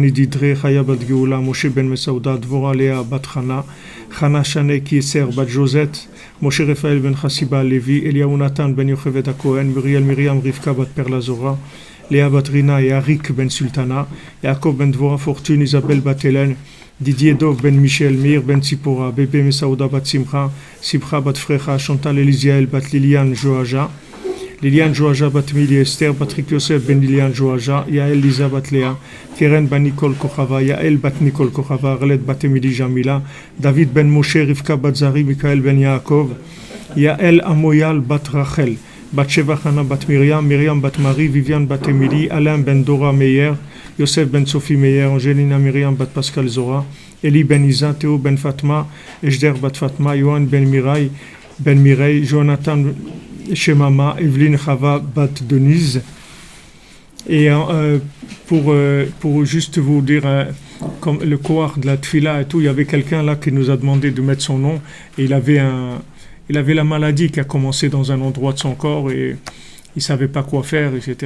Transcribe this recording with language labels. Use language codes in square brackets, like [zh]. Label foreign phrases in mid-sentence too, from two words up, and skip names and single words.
[fr] Ididre, Chaya bat Geoula, Moshe ben Mesauda, Dvora Léa bat Chana, Chana Shane Kieser bat Josette, Moshe Raphaël ben Chassiba Levi, Eliaou Nathan ben Yochevet Cohen, Muriel Miriam Rivka bat Perlazora, Léa bat Rina et Arik ben Sultana, Yaakov ben Dvora Fortune, Isabelle bat Hélène, Didier Dov ben Michel, Mir ben Tzipora, Bébé Mesaouda bat Simcha, Simcha bat Frecha, Chantal Elisiael bat Liliane Joaja, Liliane Joaja bat Mili Esther, Patrick Yosef ben Liliane Joaja, Yael Lisa bat Léa, Keren ben Nicole Kochava, Yael bat Nicole Kochava, Arlette bat Emily Jamila, David ben Moshe, Rivka bat Zari, Michael ben Yaakov, Yael Amoyal bat Rachel, Batsheva Chana bat Myriam, Myriam bat Marie, Viviane bat Emily, Alain ben Dora Meyer, Yosef ben Sophie Meyer, Angelina Myriam bat Pascal Zora, Eli ben Isa, Théo ben Fatma, Ejder bat Fatma, Yohan ben Mireille, Jonathan Shemama, Evelyne Chava bat Denise. Et pour juste vous dire, comme le koar de la tfila et tout, il y avait quelqu'un là qui nous a demandé de mettre son nom, et il avait la maladie qui a commencé dans un endroit de son corps, et il ne savait pas quoi faire, etc.